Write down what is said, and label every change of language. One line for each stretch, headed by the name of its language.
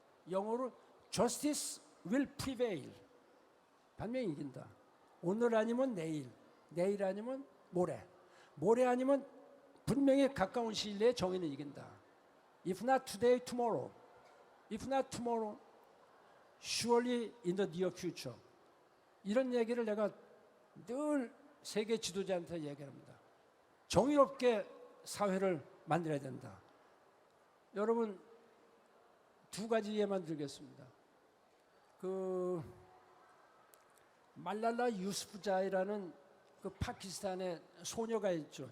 Korean: 영어로
English: justice will prevail.
Korean: 반면에 이긴다. 오늘 아니면 내일, 내일 아니면 모레, 모레 아니면 분명히 가까운 시일 내에 정의는 이긴다.
English: If not today, tomorrow. If not tomorrow, surely in the near future.
Korean: 이런 얘기를 내가 늘 세계 지도자한테 얘기합니다. 정의롭게 사회를 만들어야 된다. 여러분, 두 가지 예만 들겠습니다. 그 말랄라 유스프자이라는 그 파키스탄의 소녀가 있죠.